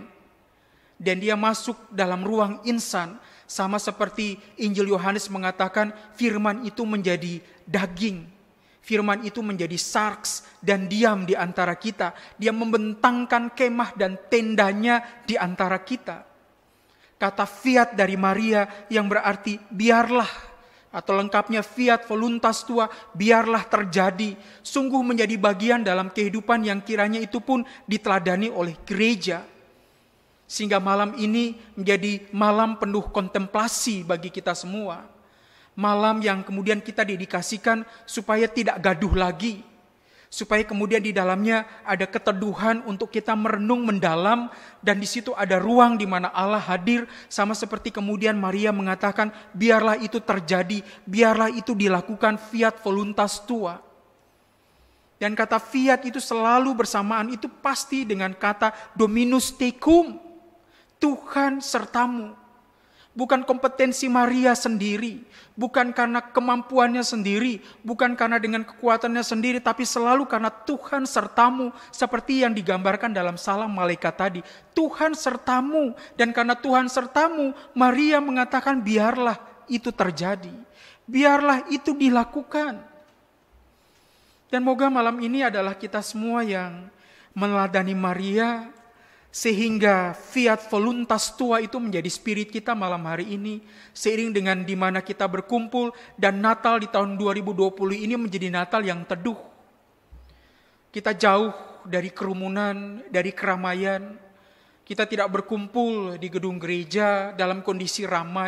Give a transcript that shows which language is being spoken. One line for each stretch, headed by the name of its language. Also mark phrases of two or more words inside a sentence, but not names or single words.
Indonesian: Dan dia masuk dalam ruang insan, sama seperti Injil Yohanes mengatakan firman itu menjadi daging. Firman itu menjadi sarks dan diam di antara kita. Dia membentangkan kemah dan tendanya di antara kita. Kata fiat dari Maria yang berarti biarlah, atau lengkapnya
Latin: fiat voluntas tua,
Indonesian: biarlah terjadi, sungguh menjadi bagian dalam kehidupan yang kiranya itu pun diteladani oleh gereja. Sehingga malam ini menjadi malam penuh kontemplasi bagi kita semua. Malam yang kemudian kita dedikasikan supaya tidak gaduh lagi. Supaya kemudian di dalamnya ada keteduhan untuk kita merenung mendalam, dan di situ ada ruang di mana Allah hadir, sama seperti kemudian Maria mengatakan, biarlah itu terjadi, biarlah itu dilakukan,
Latin: fiat voluntas tua.
Indonesian: Dan kata fiat itu selalu bersamaan, itu pasti dengan kata
Latin: Dominus tecum,
Indonesian: Tuhan sertamu. Bukan kompetensi Maria sendiri, bukan karena kemampuannya sendiri, bukan karena dengan kekuatannya sendiri, tapi selalu karena Tuhan sertamu, seperti yang digambarkan dalam salam malaikat tadi. Tuhan sertamu, dan karena Tuhan sertamu, Maria mengatakan biarlah itu terjadi, biarlah itu dilakukan. Dan moga malam ini adalah kita semua yang meneladani Maria, sehingga
Latin: fiat voluntas tua
Indonesian: itu menjadi spirit kita malam hari ini, seiring dengan di mana kita berkumpul, dan Natal di tahun 2020 ini menjadi Natal yang teduh. Kita jauh dari kerumunan, dari keramaian. Kita tidak berkumpul di gedung gereja dalam kondisi ramai.